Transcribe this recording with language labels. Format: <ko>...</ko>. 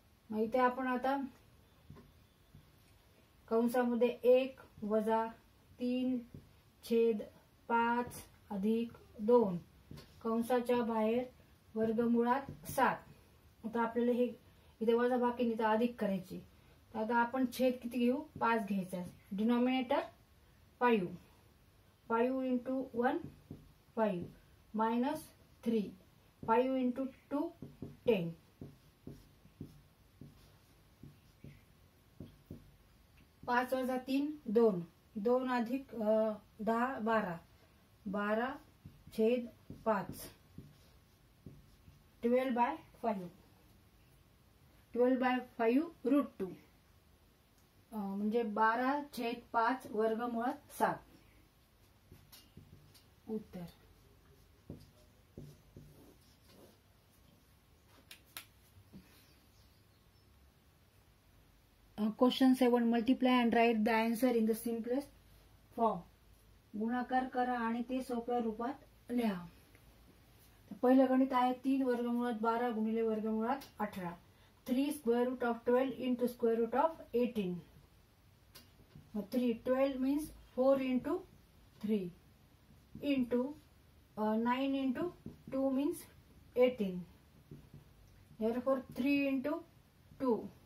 <mr>मग इथे आपण आता कंसामध्ये 1 वजा 3/5 अधिक 2 कंसाच्या बाहेर वर्गमूळात 7. आता आपल्याला हे इथे वजा बाकी तर अधिक करायची. तर आता आपण छेद किती घेऊ? 5 घ्यायचा.</mr> <en>Denominator 5 5 into 1 5 minus 3 5 into 2 10.</en> <mr>5 वजा 3 2 2 अधिक 10 12 12/5 12/5 12/5 √2 म्हणजे 12/5 वर्गमूळात 7. उत्तर.</mr> <en>Question 7. Multiply and write the answer in the simplest form.</en> <mr>गुणाकार करा आणि ते सोप्या रूपात लिहा. पहिलं गणित आहे 3 वर्गमूळात 12 गुणिले वर्गमूळात 18.</mr> <en>3 square root of 12 into square root of 18. 12 means 4 into 3 into 9 into 2 means 18. Therefore 3 into 2</en>